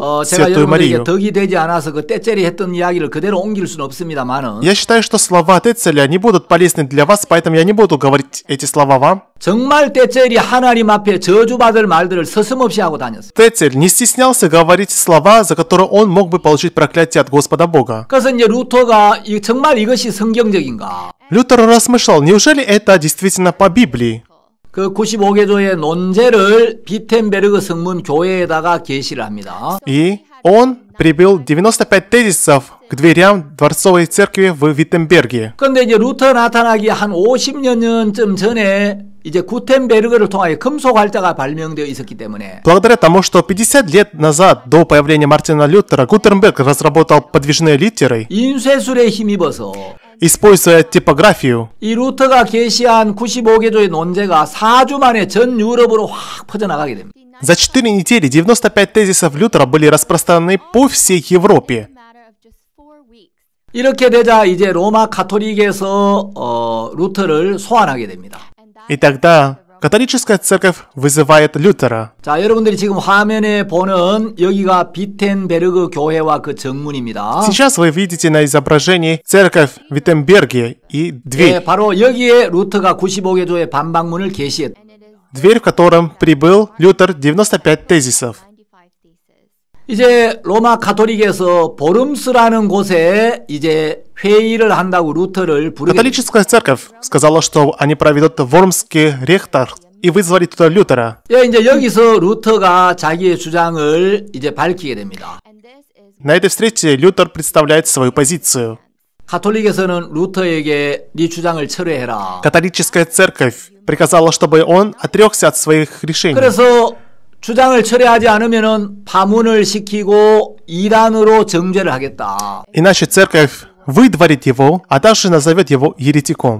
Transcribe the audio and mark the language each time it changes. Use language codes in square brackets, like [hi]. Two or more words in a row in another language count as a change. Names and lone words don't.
[ko] 제가 [ru] Святую [ko] 여러분에게 [ru] Марию. [ko] 덕이 되지 않아서 그 떼첼이 했던 이야기를 그대로 옮길 수는 없습니다만은 [ru] Я считаю, что слова Тецеля не будут полезны для вас, поэтому я не буду говорить эти слова вам. [ko] 정말 떼첼이 하나님 앞에 저주받을 말들을 서슴없이 하고 다녔어요. [ru] Тецель не стеснялся говорить слова, за которые он мог бы получить проклятие от Господа Бога. [ko] 그래서 이제 루터가 정말 이것이 성경적인가? [ru] Лютер размышлял, неужели это действительно по Библии? [ko] 그 95개조의 논제를 비텐베르그 성문 교회에다가 게시를 합니다. [ru] И он прибил 95 тезисов к дверям Дворцовой церкви в Виттенберге. [ko] 그런데 이제 루터 나타나기 한 50년쯤 전에 이제 구텐베르그를 통하여 금속 활자가 발명되어 있었기 때문에 [ru] Благодаря тому, что 50 лет назад, до появления Мартина Лютера, Гутенберг разработал подвижные литеры, [ko] 인쇄술에 힘입어서 [ru] используя типографию, [ko] 이 루터가 게시한 95개조의 논제가 4주 만에 전 유럽으로 확 퍼져나가게 됩니다. [ru] за 4 недели 95 тезисов Лютера были распространены по всей Европе. [ko] 이렇게 되자 이제 로마 가톨릭에서 루터를 소환하게 됩니다. [ru] И тогда католическая церковь вызывает Лютера. [ko] 자, 여러분들이 지금 화면에 보는 여기가 비텐베르그 교회와 그 정문입니다. [ru] Сейчас вы видите на изображении церковь в Виттенберге и [ko] 네, [ru] дверь. [ko] 바로 여기에 루터가 95개조의 반박문을 게시했. [ru] Дверь, в котором прибыл Лютер 95 тезисов. [ko] 이제 로마 가톨릭에서 보름스라는 곳에 이제 회의를 한다고 루터를 부르게 됩니다. [ru] Католическая церковь сказала, что они проведут Вормский ректор и вызвали туда Лютера. [ko] 예, 이제 여기서 루터가 자기의 주장을 이제 밝히게 됩니다. [ru] На этой встрече Лютер представляет свою позицию. [ko] 가톨릭에서는 루터에게 네 주장을 철회해라. [ru] Католическая церковь приказала, чтобы он отрекся от своих решений. [ko] 그래서 주장을 철회하지 않으면은 파문을 시키고 이단으로 정죄를 하겠다. [ru] Иначе церковь выдворит его, а также назовет его еретиком.